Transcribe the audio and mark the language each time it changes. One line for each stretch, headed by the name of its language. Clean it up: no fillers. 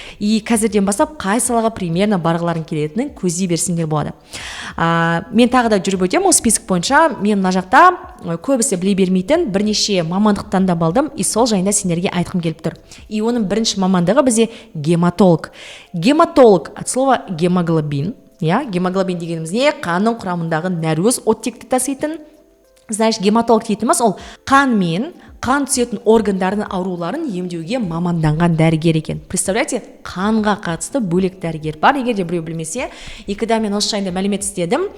Kazakh: И қазірден бастап қай салаға примерно барғыларың келетінін көздей берсеңдер болады. Мен тағы да жүріп өтемін ол список бойынша. Мен мына жақта көбісі біле бермейтін бірнеше мамандықтан да балдым, и сол жайында сендерге айтқым келіп тұр. И оның бірінші мамандығы бізде гематолог.
Russian: Гематолог от слова гемоглобин.
Kazakh: Гемоглобин дегеніміз не? Қанның құрамындағы нәруыз оттекті таситын. Знаешь, гематолог дейтініміз ол қан мен қан түсетін органдардың ауруларын емдеуге маманданған дәрігер екен. Представляете, қанға қатысты бөлек дәрігер бар. Егер де біреу білмесе, екіда мен осы жайында мәлімет іздедім.